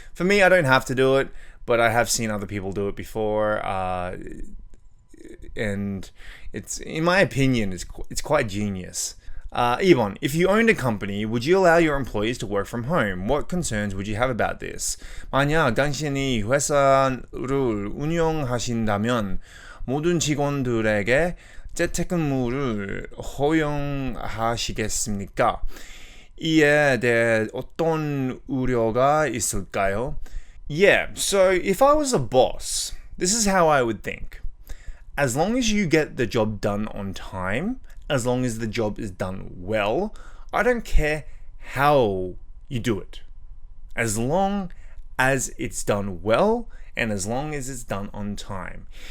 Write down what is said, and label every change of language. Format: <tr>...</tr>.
<en>For me, I don't have to do it, but I have seen other people do it before, and it's, in my opinion, it's quite genius. 2번, if you owned a company, would you allow your employees to work from home? What concerns would you have about this?</en> <ko>만약 당신이 회사를 운영하신다면 모든 직원들에게 재택근무를 허용하시겠습니까? 이에 대해 어떤 우려가 있을까요?</ko> <en>Yeah, so if I was a boss, this is how I would think. As long as you get the job done on time, as long as the job is done well, I don't care how you do it. As long as it's done well and as long as it's done on time.</en>